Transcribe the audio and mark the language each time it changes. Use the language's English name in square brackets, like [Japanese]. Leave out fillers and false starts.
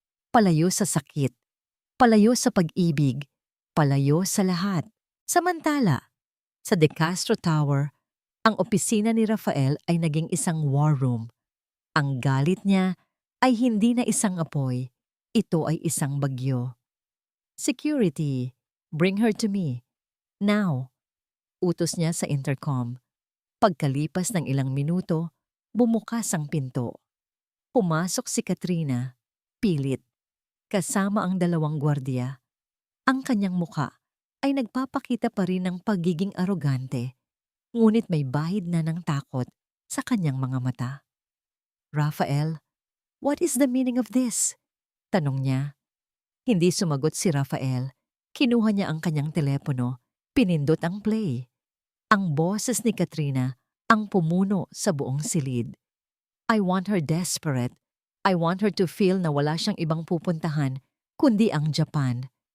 [Filipino] Palayo sa sakit. Palayo sa pag-ibig. Palayo sa lahat. Samantala, sa De Castro Tower, ang opisina ni Rafael ay naging isang war room. Ang galit niya ay hindi na isang apoy. Ito ay isang bagyo. [English] "Security, bring her to me. Now." [Filipino] Utos niya sa intercom. Pagkalipas ng ilang minuto, bumukas ang pinto. Pumasok si Katrina, pilit, kasama ang dalawang gwardiya. Ang kanyang muka ay nagpapakita pa rin ng pagiging arogante, ngunit may bahid na ng takot sa kanyang mga mata. [English] "Rafael, what is the meaning of this?" [Filipino] tanong niya. Hindi sumagot si Rafael. Kinuha niya ang kanyang telepono, pinindot ang play. Ang boses ni Katrina ang pumuno sa buong silid. [English] "I want her desperate. I want her to feel [Filipino] na wala siyang ibang pupuntahan kundi ang Japan.